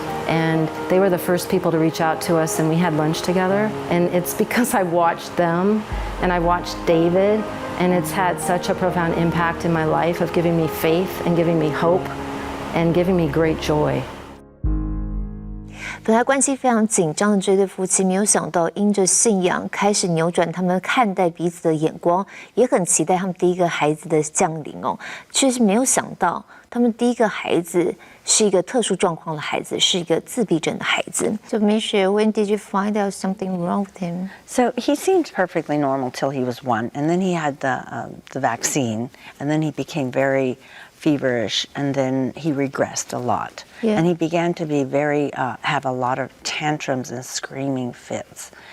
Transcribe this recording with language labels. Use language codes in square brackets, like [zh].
[en] And they were the first people to reach out to us, and we had lunch together. And it's because I watched them and I watched David, and it's had such a profound impact in my life of giving me faith and giving me hope and giving me great joy. [zh] 本来关系非常紧张的这对夫妻，没有想到因着信仰开始扭转他们看待彼此的眼光，也很期待他们第一个孩子的降临哦。却是没有想到，他们第一个孩子是一个特殊状况的孩子，是一个自闭症的孩子。 [en] So Misha, when did you find out something wrong with him? So he seemed perfectly normal till he was 1, and then he had the vaccine, and then he became very feverish, and then he regressed a lot. Yeah. And he began to be have a lot of tantrums and screaming fits.